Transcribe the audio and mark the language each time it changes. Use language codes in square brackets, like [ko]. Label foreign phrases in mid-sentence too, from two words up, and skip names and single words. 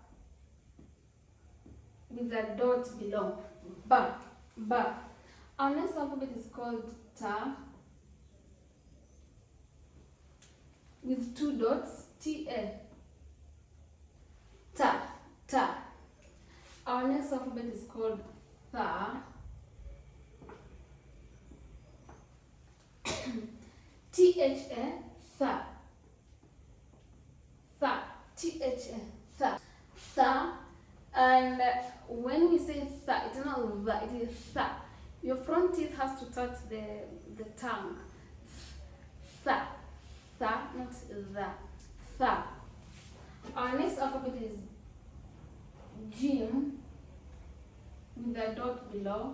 [en] With a dot below. Ba, Ba. Our next alphabet is called Ta, with two dots, T-A. Ta, Ta. Our next alphabet is called Tha, T-H-A, Tha. Tha, T-H-A, Tha. Tha, and when we say Tha, it's not Tha, it is Tha. Your front teeth has to touch the tongue. Tha. Tha, not the. Tha. Our next alphabet is Jim, with a dot below.